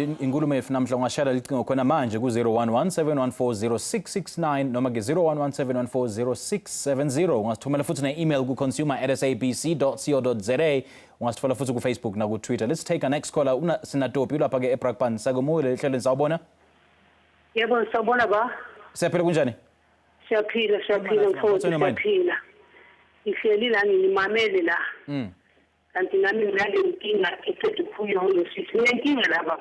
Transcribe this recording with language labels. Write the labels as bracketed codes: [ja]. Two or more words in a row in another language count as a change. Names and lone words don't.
[zu] inkulumo namhla ungashaya licingo khona manje ku 0117140669 noma ke 0117140670 ungasithumela futhi ne-email ku consumer@sabc.co.za ungasithola futhi ku Facebook na ku Twitter. [en] Let's take our next caller. [zu] Una sinatopi lapha ke eBrakpan. Sakumule ehlelweni sawubona? Yebo sawubona ba? Siyaphila kunjani? Siyaphila mfowethu siyaphila. Ihleli la ngimamele la. Kanti nami ngale inkinga eqedwe kuyo sithi inkinga lapha.